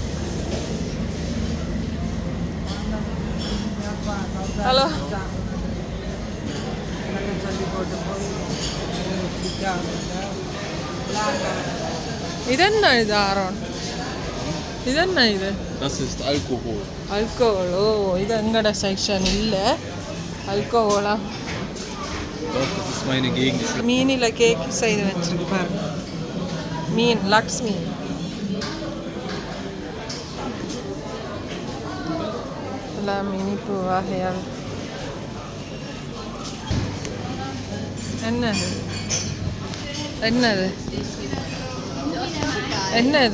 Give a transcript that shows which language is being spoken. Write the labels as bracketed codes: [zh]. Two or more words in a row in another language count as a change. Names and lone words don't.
[ta] ஹலோ, இதென்ன இது ஆரோன்? இதென்ன இது? [de] Das ist Alkohol. Alkohol. [ta] ஓ, இது எங்கட செக்ஷன் இல்லை. அல்கோஹோலா? [de] Doch, das ist meine Gegend. [ta] மீனில் கேக் செய்து வச்சிருக்கு பாருங்க. மீன் லக்ஸ் மீன். எல்லாம் இனிப்பு வகையால். என்னது என்னது என்னது?